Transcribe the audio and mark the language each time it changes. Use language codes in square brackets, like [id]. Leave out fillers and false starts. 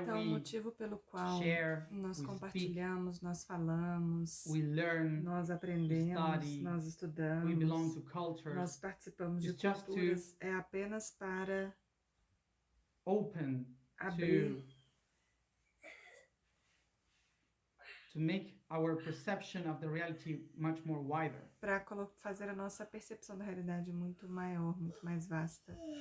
[pt] Então, o motivo pelo qual nós compartilhamos, nós falamos, nós aprendemos, nós estudamos, nós participamos de culturas, é apenas para abrir, [en] to make our perception of the reality much more wider. [pt] Para fazer a nossa percepção da realidade muito maior, muito mais vasta.